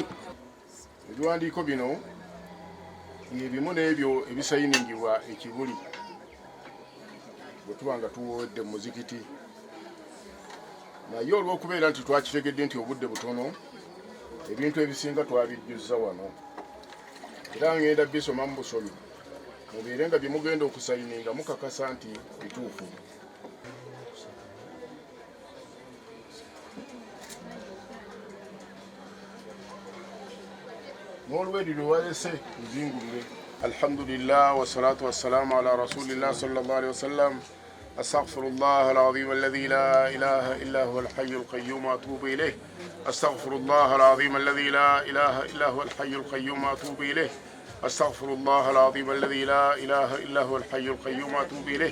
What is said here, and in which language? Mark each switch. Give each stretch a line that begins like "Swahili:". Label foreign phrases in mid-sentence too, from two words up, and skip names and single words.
Ganda: Ebiwandiiko bino bye bimu n'ebyo ebisayiningibwa ekibuli bwe tuba nga tuwodde mu muzikiti, naye olw'okubeera nti twakitegedde nti obudde butono ebintu ebisinga twabijjuzza wano era ngenda bisoma mu busomi mubeere nga bye mugenda okusayininga mukakasa nti bituufu. n'olw'eryo walese luzingulule.
Arabic: الحمد لله والصلاة والسلام على رسول الله صلى الله عليه وسلم. أستغفر الله العظيم الذي لا إله إلا هو الحي القيوم وأتوب إليه. أستغفر الله العظيم الذي لا إله إلا هو الحي القيوم وأتوب إليه. أستغفر الله العظيم الذي لا إله إلا هو الحي القيوم وأتوب إليه.